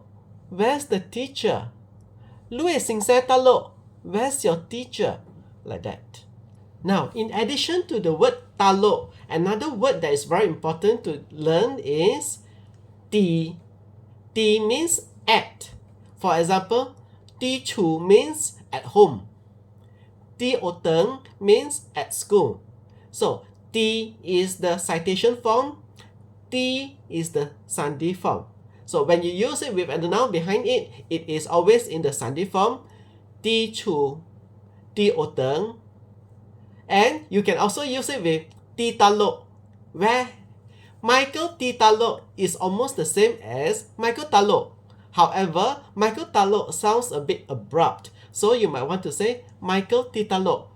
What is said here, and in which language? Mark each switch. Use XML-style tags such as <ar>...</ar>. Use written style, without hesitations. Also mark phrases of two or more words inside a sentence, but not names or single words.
<en>Where's the teacher? Louis Sincere talok. Where's your teacher? Like that. Now, in addition to the word talok, another word that is very important to learn is ti. Ti means at. For example,</en> <nan>ti chu</nan> <en>means at home.</en> <nan>Ti oteng</nan> <en>means at school. So, ti is the citation form. Ti is the sandhi form. So, when you use it with a noun behind it, it is always in the sandhi form.</en> <nan>Ti chu, ti oteng.</nan> <en>And you can also use it with</en> <nan>ti talok,</nan> <en>where Michael</en> <nan>ti talok</nan> <en>is almost the same as Michael talok. However, Michael talok sounds a bit abrupt. So you might want to say Michael</en> <nan>ti talok.</nan>